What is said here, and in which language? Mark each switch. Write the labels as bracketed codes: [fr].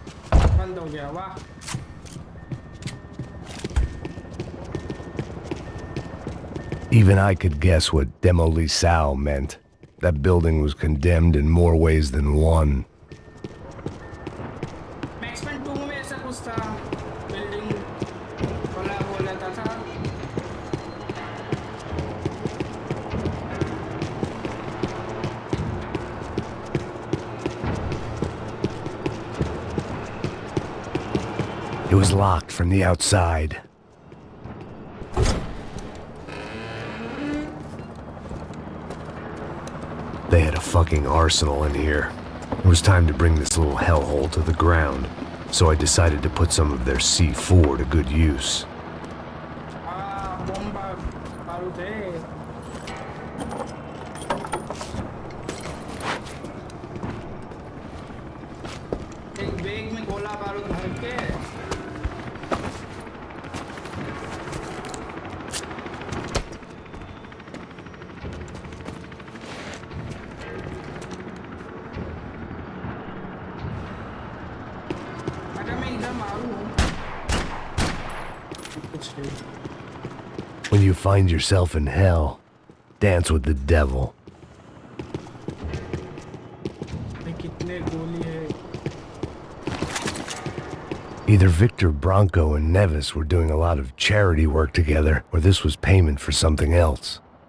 [hi] बंद हो गया वाह [en] Even I could guess what demolisal meant. That building was condemned in more ways than one. [hi] मैक्सपेन 2 में ऐसा कुछ था बिल्डिंग खोला हो जाता था [en] It was locked from the outside. They had a fucking arsenal in here. It was time to bring this little hellhole to the ground, so I decided to put some of their C4 to good use. [hi] Bomb बारूद है एक bag में गोला बारूद भर के अगर मैं इधर मारूं कुछ नहीं [en] When you find yourself in hell, dance with the devil. [hi] कितने गोली है [en] Either Victor Branco and Nevis were doing a lot of charity work together, or this was payment for something else.